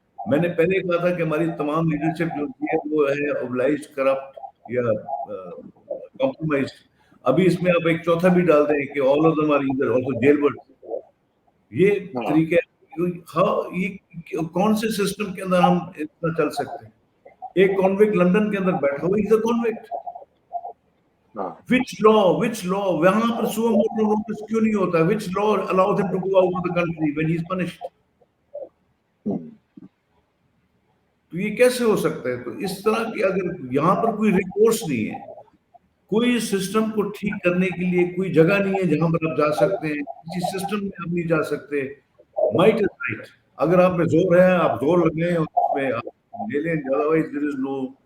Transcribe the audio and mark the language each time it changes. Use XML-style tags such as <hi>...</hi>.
<ur>میں نے پہلے کہا تھا کہ ہماری تمام لیڈرشپ جو ہے وہ ہے اوبلائزڈ, کرپٹ یا کمپرومائزڈ. ابھی اس میں آپ ایک چوتھا بھی ڈال دیں کہ</ur> <en>All of them are either also jailbird.</en> <ur>یہ طریقہ یہ کون سے سسٹم کے اندر ہم اتنا چل سکتے ہیں؟ ایک کانوکٹ لندن کے اندر بیٹھا ہوا,</ur> <en>Is a convict. which law</en> <ur>وہاں پر سو موٹو نوٹس کیوں نہیں ہوتا؟</ur> <en>which law allows him to go out of the country when he is punished?</en> <ur>تو یہ کیسے ہو سکتا ہے؟ تو اس طرح کی اگر یہاں پر کوئی ریکورس نہیں ہے, کوئی سسٹم کو ٹھیک کرنے کے لیے کوئی جگہ نہیں ہے جہاں پر آپ جا سکتے ہیں, کسی سسٹم میں آپ نہیں جا سکتے.</ur> <en>Might is right.</en> <ur>اگر آپ میں زور ہے آپ زور لگیں اور اس میں آپ لے لیں,</ur> <en>Otherwise there is no.</en>